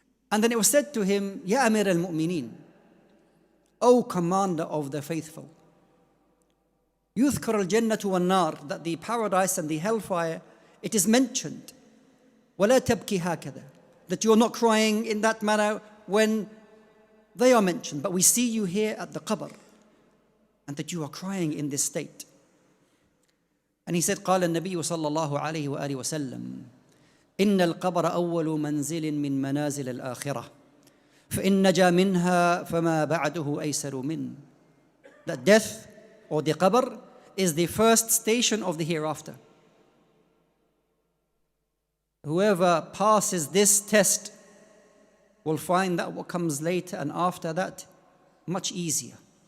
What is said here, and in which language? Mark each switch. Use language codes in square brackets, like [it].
[en] And then it was said to him, Ya Amir al-Mu'mineen, O commander of the faithful, [ar] يذكر الجنة والنار, [en] that the paradise and the hellfire, it is mentioned. [ar] ولا تبكي هكذا, [en] that you are not crying in that manner when they are mentioned, but we see you here at the qabr, and that you are crying in this state. And he said, [ar] قال النبي صلى الله عليه وآله وسلم, إن القبر أول منزل من منازل الآخرة فإن نجا منها فما بعده أيسر منه. [en] That death or the qabr is the first station of the hereafter. Whoever passes this test will find that what comes later and after that much easier.